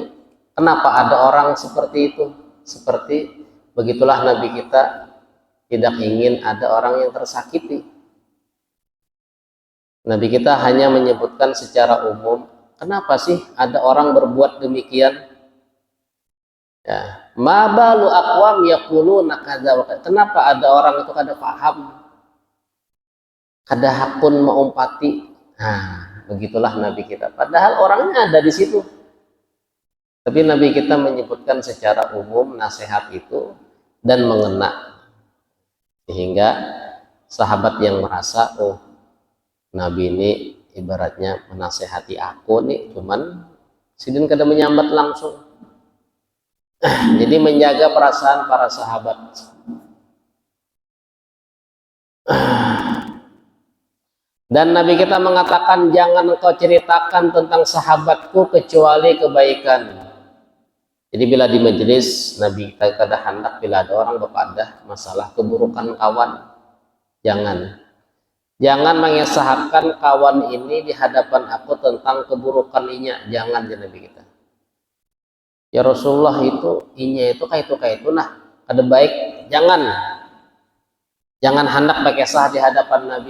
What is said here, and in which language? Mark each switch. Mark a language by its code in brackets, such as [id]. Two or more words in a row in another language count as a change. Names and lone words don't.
[id] Kenapa ada orang seperti itu? Seperti begitulah Nabi kita tidak ingin ada orang yang tersakiti. Nabi kita hanya menyebutkan secara umum, kenapa sih ada orang berbuat demikian? [ar] Ya, ma balu aqwam yaquluna kadza wa kadza. [bjn] Kenapa ada orang itu kada paham, kada hakun maumpati. [id] Nah, begitulah Nabi kita. Padahal orangnya ada di situ. Tapi Nabi kita menyebutkan secara umum nasihat itu dan mengena. Sehingga sahabat yang merasa, oh Nabi ini ibaratnya menasehati aku nih, [bjn] cuman sidin kada menyambat langsung. [id] Jadi menjaga perasaan para sahabat. Dan Nabi kita mengatakan, jangan engkau ceritakan tentang sahabatku kecuali kebaikan. [bjn] Jadi bila di majelis Nabi kita kada hendak bila ada orang berpadah masalah keburukan kawan, jangan mengesahkan kawan ini di hadapan aku tentang keburukan inya, jangan ya Nabi kita. Ya Rasulullah itu inya itu kayak itu nah ada baik, jangan hendak berkesah di hadapan Nabi.